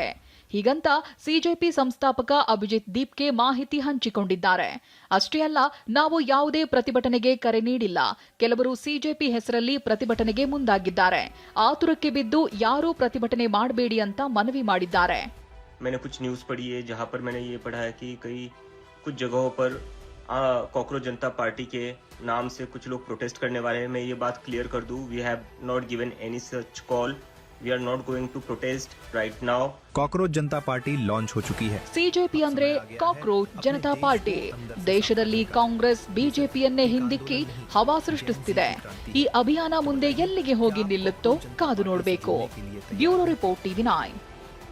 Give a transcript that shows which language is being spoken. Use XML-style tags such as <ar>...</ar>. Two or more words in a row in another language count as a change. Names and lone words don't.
<kn>ಹೀಗಂತ ಸಿಜೆಪಿ ಸಂಸ್ಥಾಪಕ ಅಭಿಜಿತ್ ದೀಪ್ಗೆ ಮಾಹಿತಿ ಹಂಚಿಕೊಂಡಿದ್ದಾರೆ. ಅಷ್ಟೇ ಅಲ್ಲ, ನಾವು ಯಾವುದೇ ಪ್ರತಿಭಟನೆಗೆ ಕರೆ ನೀಡಿಲ್ಲ. ಕೆಲವರು ಸಿಜೆಪಿ ಹೆಸರಲ್ಲಿ ಪ್ರತಿಭಟನೆಗೆ ಮುಂದಾಗಿದ್ದಾರೆ. ಆತುರಕ್ಕೆ ಬಿದ್ದು ಯಾರೂ ಪ್ರತಿಭಟನೆ ಮಾಡಬೇಡಿ ಅಂತ ಮನವಿ ಮಾಡಿದ್ದಾರೆ.</kn> <hi>मैंने कुछ न्यूज़ पढ़ी है जहां पर मैंने ये पढ़ा है कि कुछ जगहों पर काकरोच जनता पार्टी के नाम से कुछ लोग प्रोटेस्ट करने वाले हैं. मैं ये बात क्लियर कर दूं,</hi> <en>We have not given any such call. We are not going to protest right now.</en> <hi>ಕಾಕ್ರೋಚ್ ಜನತಾ ಪಾರ್ಟಿ ಲಾಂಚ್ हो चुकी है.</hi> <kn>ಸಿಜೆಪಿ ಅಂದ್ರೆ ಕಾಕ್ರೋಚ್ ಜನತಾ ಪಾರ್ಟಿ ದೇಶದಲ್ಲಿ ಕಾಂಗ್ರೆಸ್ ಬಿಜೆಪಿಯನ್ನೇ ಹಿಂದಿಕ್ಕಿ ಹವಾ ಸೃಷ್ಟಿಸುತ್ತಿದೆ. ಈ ಅಭಿಯಾನ ಮುಂದೆ ಎಲ್ಲಿಗೆ ಹೋಗಿ ನಿಲ್ಲುತ್ತೋ ಕಾದು ನೋಡಬೇಕು.</kn> <en>Bureau report TV9.</en>